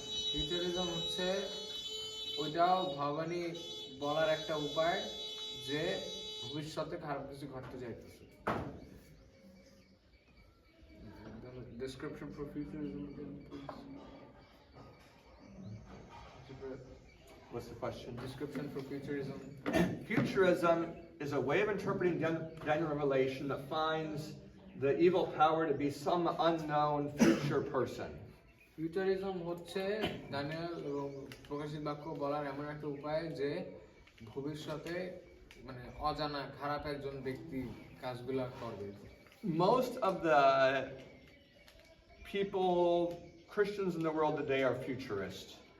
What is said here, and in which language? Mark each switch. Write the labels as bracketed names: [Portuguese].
[Bangla] ফিউচারিজম হচ্ছে ওইটাও ভাববাণী বলার একটা উপায় যে ভবিষ্যতে খারাপ কিছু ঘটতে যাইতেছে। [English] Description for futurism again, please. What's the question? Description for futurism. Futurism is a way of interpreting Daniel Revelation that finds the evil power to be some unknown future person. [Bangla] ফিউচারিজম হচ্ছে দানিয়েল এবং প্রকাশিত বাক্য বলার এমন একটা উপায় যে ভবিষ্যতে মানে অজানা খারাপ একজন ব্যক্তি কাজগুলা করবে। [English] Most of the people, Christians in the world today are futurists.